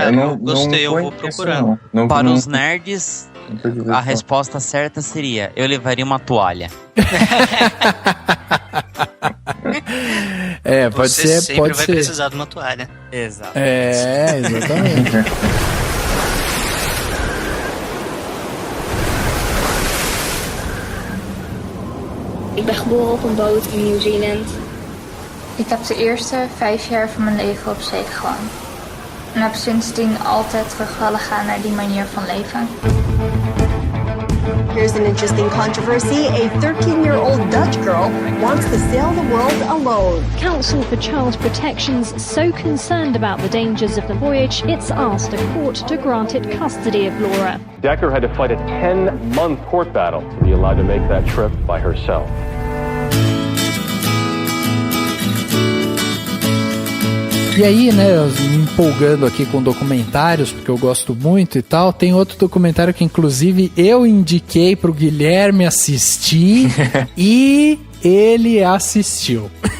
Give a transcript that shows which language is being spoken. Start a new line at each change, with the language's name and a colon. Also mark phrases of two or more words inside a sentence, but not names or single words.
Portuguese: Eu gostei, eu vou procurar. Para os nerds, a resposta certa seria: eu levaria uma toalha. Pode Você ser, sempre pode vai ser. precisar de uma toalha. Exato. Exatamente.
Dutch: Ik ben geboren op een boot in New Zealand. Ik heb de eerste 5 jaar van mijn leven op zee gewoond. En heb sindsdien altijd terug willen gaan naar die manier van leven.
English: Here's an interesting controversy. A 13-year-old Dutch girl wants to sail the world alone. Council for Child Protection's so concerned about the dangers of the voyage, it's asked a court to grant it custody of Laura. Decker had to fight a 10-month court battle to be allowed to make that trip by herself.
Portuguese: E aí, né, me empolgando aqui com documentários, porque eu gosto muito e tal, tem outro documentário que inclusive eu indiquei pro Guilherme assistir e ele assistiu.